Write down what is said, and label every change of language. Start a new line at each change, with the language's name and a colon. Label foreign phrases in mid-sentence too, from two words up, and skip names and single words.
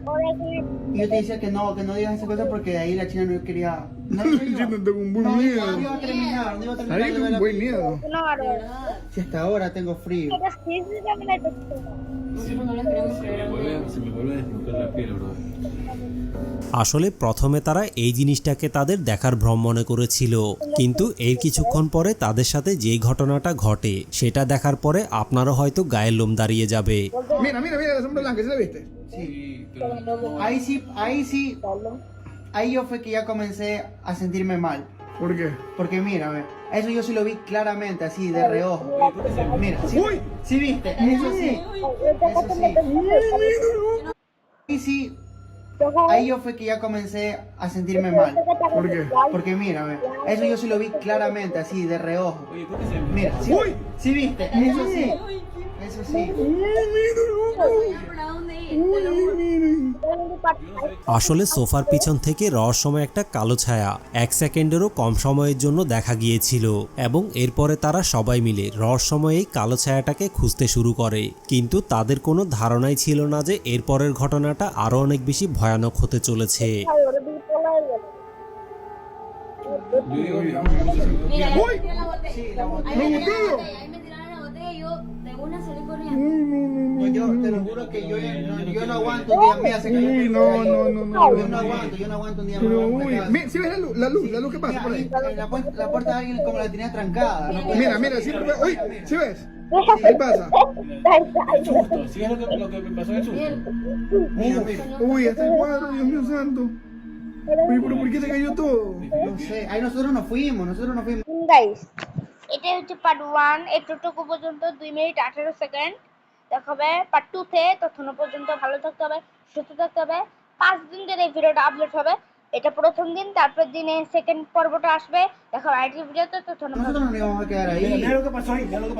Spanish: Y yo te decía que no digas esa cosa porque de ahí la china no quería. No, Yo no tengo un buen no miedo. iba a terminar, no iba a terminar. Ahí de tengo ver un la buen película. miedo. Si hasta ahora tengo frío. Se me vuelve a desbloquear la piel, bro.
Bangla: আসলে প্রথমে তারা এই জিনিসটাকে তাদের দেখার ভ্রম মনে করেছিল, কিন্তু এর কিছুক্ষণ পরে তাদের সাথে যেই ঘটনাটা ঘটে সেটা দেখার পরে আপনারও হয়তো গায়ের লোম দাঁড়িয়ে যাবে।
Spanish: Mira, mira, mira la sombra blanca, ¿sí la viste? Sí. pero. Ahí sí. Ahí yo fue que ya comencé a sentirme mal. ¿Por qué? Porque mira, a ver, eso yo sí lo vi claramente, así de reojo. Mira, sí, Uy. sí viste, eso sí, eso sí. Ahí sí, ahí yo fue que ya comencé a sentirme mal. ¿Por qué? Porque mira, a ver, eso yo sí lo vi claramente, así de reojo. Oye, ¿por qué se me.? Mira, sí, Uy. sí viste, eso sí, eso sí.
Bangla: আসলে সোফার পিছন থেকে রহস্যময় একটা কালো ছায়া 1 সেকেন্ডেরও কম সময়ের জন্য দেখা গিয়েছিল, এবং এরপরে তারা সবাই মিলে রহস্যময় এই কালো ছায়াটাকে খুঁজতে শুরু করে। কিন্তু তাদের কোনো ধারণাই ছিল না যে এরপরের ঘটনাটা আরো অনেক বেশি ভয়ানক হতে চলেছে।
Spanish: Yo digo, mira, me puse así. ¡Uy! Sí, la botella. ¡Lo botella! Ahí me tiraron la botella y yo de una salí corriendo. No, yo te lo juro que yo no aguanto un día más. Uy, no, no, no, no. Yo no aguanto un día Pero, más. uy, ¿sí ves la luz que pasa por ahí? La puerta de alguien como la tenía trancada. No puede Mira, ser. mira, siempre ve. Uy, ¿sí ves? Ahí pasa. Susto, ¿sí es lo que me pasó en el susto? Mira, mira. Uy, hasta el cuadro, Dios mío santo. Uy, pero ¿por qué te cayó todo? No sé, ahí nosotros nos fuimos.
Bangla: গাইস, এটা হচ্ছে পার্ট 1। এতটুকু পর্যন্ত 2 মিনিট 18 সেকেন্ড দেখাবে। পার্ট 2 তে ততক্ষণ পর্যন্ত ভালো থাকতে হবে, সুস্থ থাকতে হবে। 5 দিন ধরে এই ভিডিওটা আপলোড হবে। এটা প্রথম দিন, তারপর দিনে সেকেন্ড পর্বটা আসবে। দেখো আইটি ভিডিওতে ততক্ষণ
Spanish: Nosotros nos íbamos a quedar ahí. Mira lo que pasó ahí, mira lo que pasó.